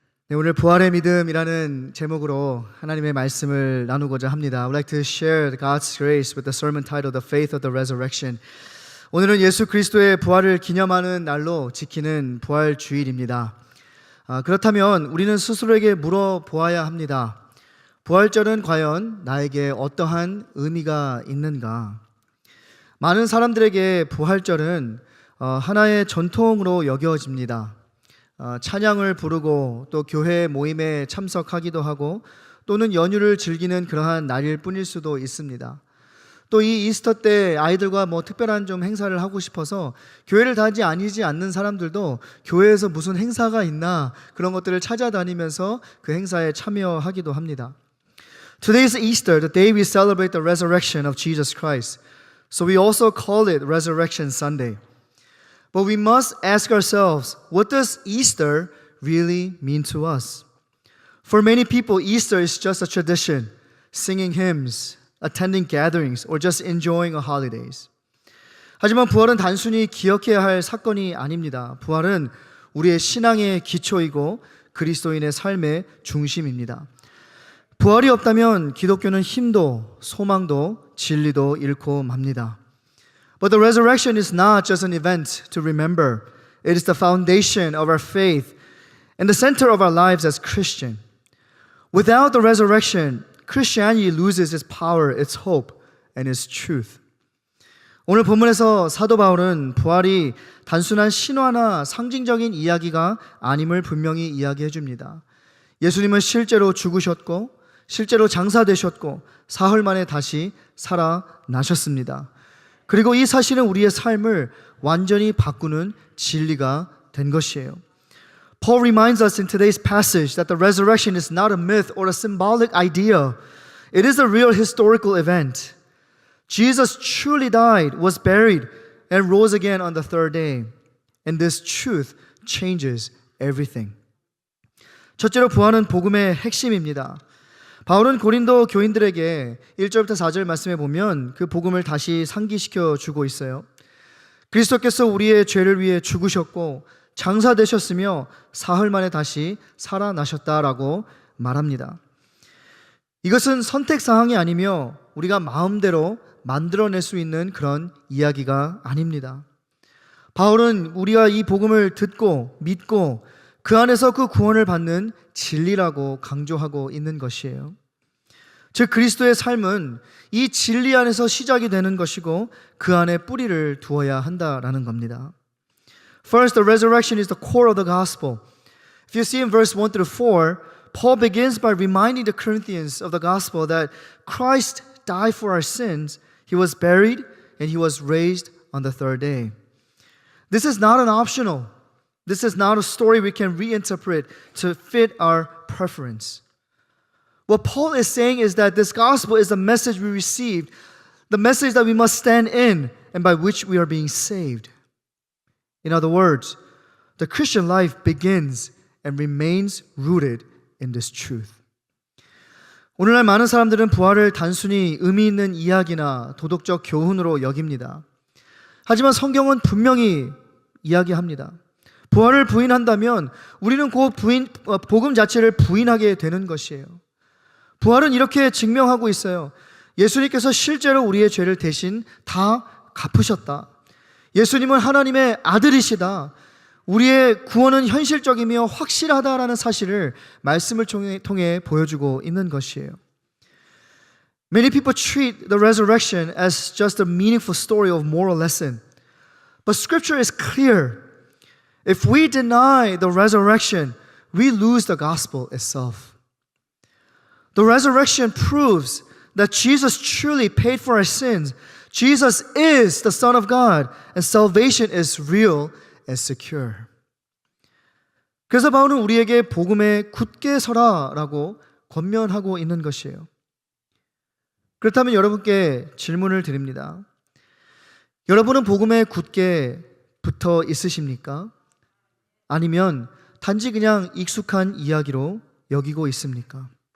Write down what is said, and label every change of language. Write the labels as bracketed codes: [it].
[ko] 네, 오늘 부활의 믿음이라는 제목으로 하나님의 말씀을 나누고자 합니다. [en] I would like to share God's grace with the sermon titled The Faith of the Resurrection. [ko] 오늘은 예수 그리스도의 부활을 기념하는 날로 지키는 부활 주일입니다. 그렇다면 우리는 스스로에게 물어보아야 합니다. 부활절은 과연 나에게 어떠한 의미가 있는가? 많은 사람들에게 부활절은 하나의 전통으로 여겨집니다. 찬양을 부르고 또 교회 모임에 참석하기도 하고 또는 연휴를 즐기는 그러한 날일 뿐일 수도 있습니다. 또 이 이스터 때 아이들과 특별한 좀 행사를 하고 싶어서 교회를 다니지 않는 사람들도 교회에서 무슨 행사가 있나 그런 것들을 찾아다니면서 그 행사에 참여하기도 합니다. [en] Today is Easter, the day we celebrate the resurrection of Jesus Christ. So we also call it Resurrection Sunday. But we must ask ourselves, what does Easter really mean to us? For many people, Easter is just a tradition, singing hymns, attending gatherings, or just enjoying a holidays. [ko] 하지만 부활은 단순히 기억해야 할 사건이 아닙니다. 부활은 우리의 신앙의 기초이고 그리스도인의 삶의 중심입니다. 부활이 없다면 기독교는 힘도 소망도 진리도 잃고 맙니다. [en] But the resurrection is not just an event to remember. It is the foundation of our faith and the center of our lives as Christian. Without the resurrection, Christianity loses its power, its hope, and its truth. [ko] 오늘 본문에서 사도 바울은 부활이 단순한 신화나 상징적인 이야기가 아님을 분명히 이야기해 줍니다. 예수님은 실제로 죽으셨고 실제로 장사되셨고 사흘 만에 다시 살아나셨습니다. 그리고 이 사실은 우리의 삶을 완전히 바꾸는 진리가 된 것이에요. [en] Paul reminds us in today's passage that the resurrection is not a myth or a symbolic idea. It is a real historical event. Jesus truly died, was buried, and rose again on the third day. And this truth changes everything. [ko] 첫째로 부활은 복음의 핵심입니다. 바울은 고린도 교인들에게 1절부터 4절 말씀에 보면 그 복음을 다시 상기시켜 주고 있어요. 그리스도께서 우리의 죄를 위해 죽으셨고 장사되셨으며 사흘 만에 다시 살아나셨다라고 말합니다. 이것은 선택사항이 아니며 우리가 마음대로 만들어낼 수 있는 그런 이야기가 아닙니다. 바울은 우리가 이 복음을 듣고 믿고 그 안에서 그 구원을 받는 진리라고 강조하고 있는 것이에요. 즉 그리스도의 삶은 이 진리 안에서 시작이 되는 것이고 그 안에 뿌리를 두어야 한다라는 겁니다. [en] First, the resurrection is the core of the gospel. If you see in verse 1 through 4, Paul begins by reminding the Corinthians of the gospel that Christ died for our sins, He was buried, and He was raised on the third day. This is not an optional. This is not a story we can reinterpret to fit our preference. What Paul is saying is that this gospel is the message we received, the message that we must stand in and by which we are being saved. In other words, the Christian life begins and remains rooted in this truth. [ko] 오늘날 많은 사람들은 부활을 단순히 의미 있는 이야기나 도덕적 교훈으로 여깁니다. 하지만 성경은 분명히 이야기합니다. 부활을 부인한다면 우리는 그 복음 자체를 부인하게 되는 것이에요. 부활은 이렇게 증명하고 있어요. 예수님께서 실제로 우리의 죄를 대신 다 갚으셨다. 예수님은 하나님의 아들이시다. 우리의 구원은 현실적이며 확실하다라는 사실을 말씀을 통해 보여주고 있는 것이에요. [en] Many people treat the resurrection as just a meaningful story of moral lesson. But Scripture is clear. If we deny the resurrection, we lose the gospel itself. The resurrection proves that Jesus truly paid for our sins. Jesus is the Son of God, and salvation is real and secure. [ko] 그래서 바울은 우리에게 복음에 굳게 서라라고 권면하고 있는 것이에요. 그렇다면 여러분께 질문을 드립니다. 여러분은 복음에 굳게 붙어 있으십니까? 아니면 단지 그냥 익숙한 이야기로 여기고 있습니까?